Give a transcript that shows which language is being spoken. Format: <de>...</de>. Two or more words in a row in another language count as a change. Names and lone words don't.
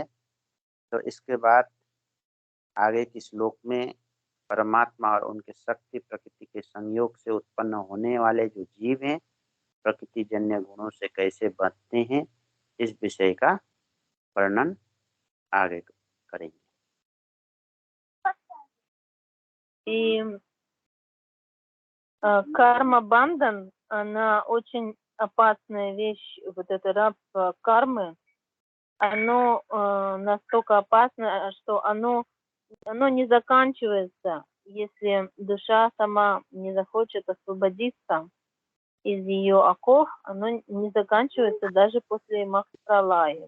<hi>तो इसके बाद आगे के श्लोक में परमात्मा और उनके शक्ति प्रकृति के संयोग से उत्पन्न होने वाले जो जीव हैं, प्रकृति जन्य गुणों से कैसे बचते हैं, इस विषय का वर्णन आगे करेंगे।</hi> <ru>И карма-бандан, она очень опасная вещь, вот это рабство кармы, оно настолько опасно, что оно не заканчивается, если душа сама не захочет освободиться из ее оков, оно не заканчивается даже после Махапралая.</ru>